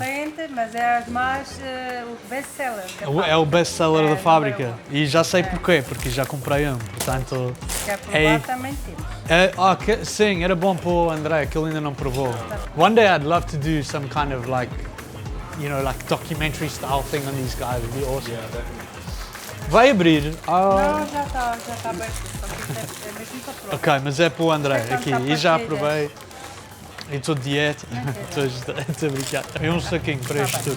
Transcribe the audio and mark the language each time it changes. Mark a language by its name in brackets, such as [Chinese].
[Portuguese] Recente, mas é mais o best-seller. É o best-seller da fábrica. E já sei porquê, porque já comprei um, portanto... Quer provar também temos. Sim, era bom para o André, que ele ainda não provou. [English] One day I'd love to do some kind of like you know, like documentary style thing on these guys. Would be awesome. Yeah, definitely. [Portuguese] Vai abrir? Não, já está aberto. Só que é mesmo para pronto. Ok, mas é para o André aqui. E já partilha. provei. E estou de dieta. Estou a brincar. É um saquinho para isto tudo.